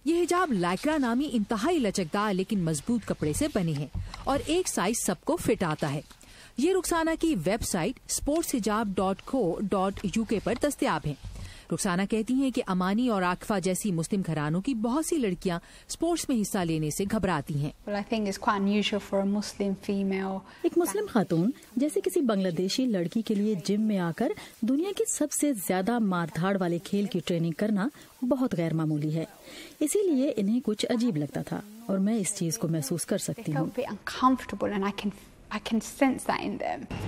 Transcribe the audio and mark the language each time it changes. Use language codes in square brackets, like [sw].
[hi] ये हिजाब लाइक्रा नामी इंतहाई लचकदार लेकिन मजबूत कपड़े से बने हैं और एक साइज सबको फिट आता है। ये रुखसाना की वेबसाइट sportshijab.co.uk पर दस्तयाब है। रुखसाना कहती हैं कि अमानी और आकिफा जैसी मुस्लिम घरानों की बहुत सी लड़कियां स्पोर्ट्स में हिस्सा लेने से घबराती हैं। [en] Well, I think it's quite unusual for a Muslim female. [hi] एक मुस्लिम खातून जैसे किसी बांग्लादेशी लड़की के लिए जिम में आकर दुनिया के सबसे ज्यादा मारधाड़ वाले खेल की ट्रेनिंग करना बहुत गैर मामूली है, इसीलिए इन्हें कुछ अजीब लगता था और मैं इस चीज को महसूस कर सकती हूँ। [en] I can sense that in them.